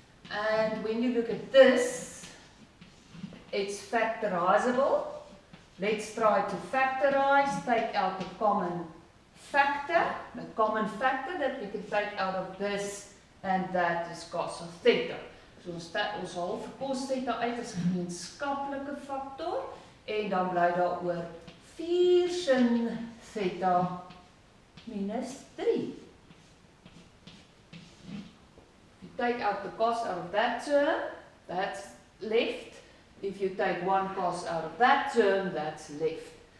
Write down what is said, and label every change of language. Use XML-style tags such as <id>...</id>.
<en>And when you look at this, it's factorizable. Let's try to factorize, take out the common factor that we can take out of this, and that is cos of theta.</en> <af>So ons haal vir cos theta uit as 'n gemeenskaplike faktor, en dan bly daar oor 4 sin theta minus 3.</af> <en>If you take out the cos out of that term, that's left. If you take 1 cos out of that term, that's left.</en>